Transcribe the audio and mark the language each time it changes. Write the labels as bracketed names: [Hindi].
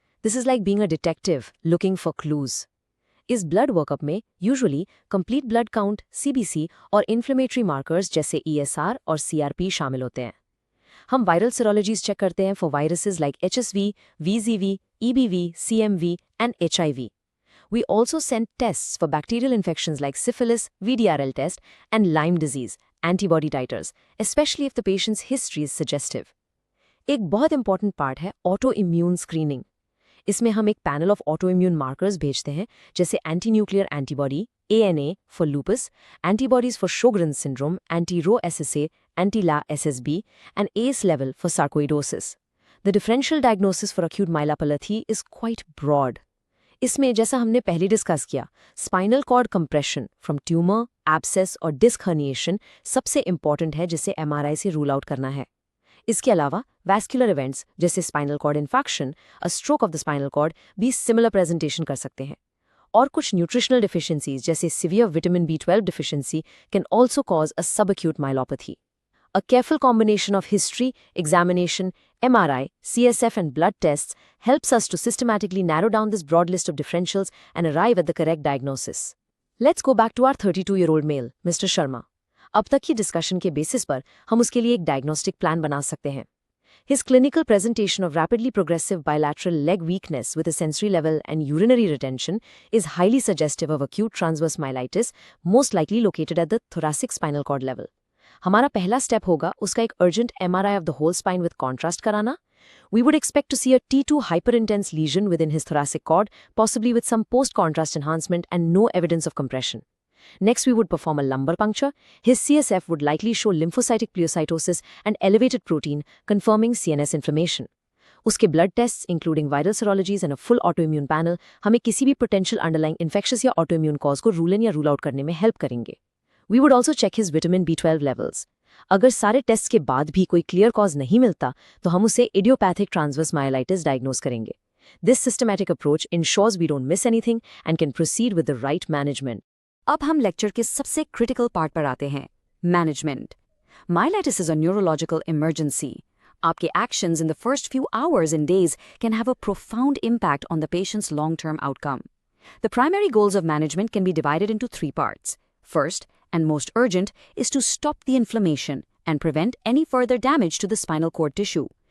[English] This is like being a detective looking for clues. [Hindi] इस blood workup में usually complete blood count, CBC और inflammatory markers जैसे ESR और CRP शामिल होते हैं। [English] हम viral serologies check करते हैं for viruses like HSV, VZV, EBV, CMV and HIV. We also send tests for bacterial infections like syphilis, VDRL test, and Lyme disease, antibody titers, especially if the patient's history is suggestive. [Hindi] एक बहुत important part है autoimmune screening. इसमें हम एक panel of autoimmune markers भेजते हैं, जैसे anti nuclear antibody ANA for loops, antibodies for शोग्रेन्स syndrome, एंटी-रो SSA, एंटी-ला SSB, [English] and ACE level for sarcoidosis. The differential diagnosis for acute myelopathy is quite broad. [Hindi] इसमें जैसा हमने पहले डिस्कस किया, spinal cord compression from tumour, abscess और disc herniation सबसे important है जिसे MRI से रूल आउट करना है। इसके अलावा वैस्कुलर इवेंट्स जैसे spinal cord infection, a stroke of the spinal cord भी सिमिलर प्रेजेंटेशन कर सकते हैं। और कुछ न्यूट्रिशनल डिफिशियंसीज जैसे severe vitamin B12 deficiency [English] Can also cause a subacute myelopathy. A careful combination of history, examination, MRI, CSF and blood tests helps us to systematically narrow down this broad list of differentials and arrive at the correct diagnosis. Let's go back to our 32-year-old male, Mr. Sharma. [Hindi] अब तक की discussion के basis पर हम उसके लिए एक diagnostic plan बना सकते हैं। [English] His clinical presentation of rapidly progressive bilateral leg weakness with a sensory level and urinary retention is highly suggestive of acute transverse myelitis, most likely located at the thoracic spinal cord level. [Hindi] हमारा पहला step होगा उसका एक urgent [English] MRI of the whole spine with contrast [Hindi] कराना. [English] We would expect to see a T2 hyperintense lesion within his thoracic cord, possibly with some post-contrast enhancement and no evidence of compression. Next, we would perform a lumbar puncture. His CSF would likely show lymphocytic pleocytosis and elevated protein, confirming CNS inflammation. उसके blood tests, including viral serologies and a full autoimmune panel, हमें किसी भी potential underlying infectious या autoimmune cause को rule in या rule out करने में help करेंगे. We would also check his vitamin B12 levels. [Hindi] अगर सारे टेस्ट के बाद भी कोई क्लियर कॉज नहीं मिलता तो हम उसे इडियोपैथिक ट्रांसवर्स मायोलाइटिस डायग्नोज करेंगे. [English] This systematic approach ensures we don't miss anything and can proceed with the right management. [Hindi] अब हम लेक्चर के सबसे क्रिटिकल पार्ट पर आते हैं, management. [English] Myelitis is a neurological emergency. आपके actions in the first few hours and days can have a profound impact on the patient's long-term outcome. The primary goals of management can be divided into 3 parts. First, and most urgent, is to stop the inflammation and prevent any further damage to the spinal cord tissue.